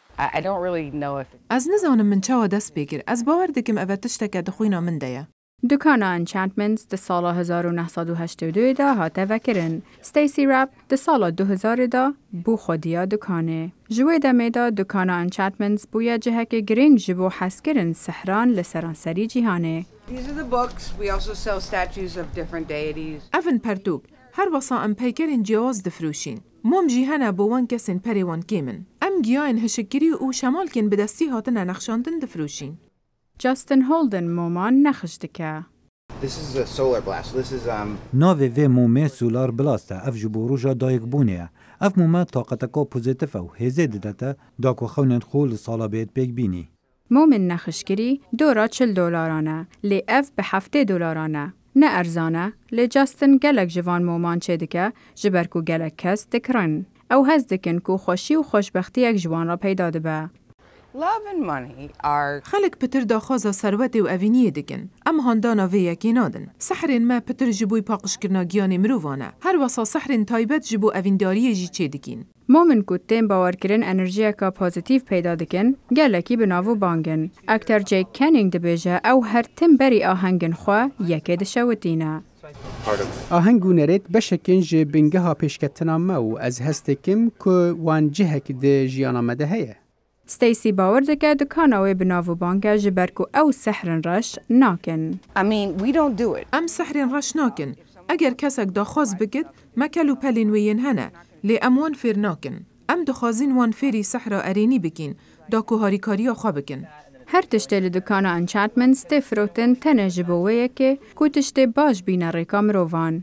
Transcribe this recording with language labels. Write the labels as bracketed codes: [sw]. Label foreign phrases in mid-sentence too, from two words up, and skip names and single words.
[ku] Ez nizanim min çawa dest pê kir. Ez bawer dikim ev tişteke di xwîna min de ye. Dukana Enchantments di sala 1982 de hate vekirin. Stacey Rapp di sala 2000 de bû xwediya dukanê. Ji wê demê de dukana Enchantments bûye cihekê girîng ji bo hezkirin sihran li seranserî cîhanê. [en] These are the books. We also sell statues of different deities. [ku] Evin pertûk. Her wasa em peykerên ciyawaz difrûşîn. Mom jî hene bo wan kesên perê wan kêmin. Em giyayên hişikirî û şemalkên bi destî hatine nexşandin difrûşîn. Justin Holden moman nexş dike. [en] This is a solar blast. This is [ku] Navê vê momê solar blast e ev ji bo roja dayîkbûnê ye. Ev mome taqeteka pozitif ew hêzê didete da ku xewnên xwe li sala bêt pêk bînî. Momin nexşkirî dora $40 e. Lê ev bi $7 e. Ne erzan e, lê Justin gelek ji van moman çê dike ji ber ku gelek kes dikirin. Ew hez dikin ku xweşî û xweşbextiyek ji wan re peyda dibe. [en] Love and money are... [ku] Xelek pitir daxwaza serwetê û evîniyê dikin. Em handana vê yekê nadin. Sehrên me pitir ji bo paqişkirina giyanê mirovan e. Her wasa sehrên taybet ji bo evîndariyê jî çê dikin. Momin ku tên bawerkirin enerjiyeka pozitiv peyda dikin, gelekî bi navû bangin. Aktor Jake Canning dibêje ew her tim berî ahengin xwe yekê dişewitîne. Aheng û nerêt beşekên ji bingeha pêşketina me û ez hest dikim ku wan cihek di jiyana me de heye. Stacey bawer dike dukana wê bi navû bange ji ber ku ew sehrin reş nakin. [en] We don't do it. [ku] Em sehrên reş nakin. Eger kesek daxwaz bikit, mekel û pelên wê yên hene. Lê em wan fêr nakin. Em dixwazin wan fêrî sehra erênî bikin, da ku harîkariya xwe bikin. Her tiştê li dukana Enchantments tê firotin tenê ji bo wê yekê ku tiştê baş bîne rêka mirovan.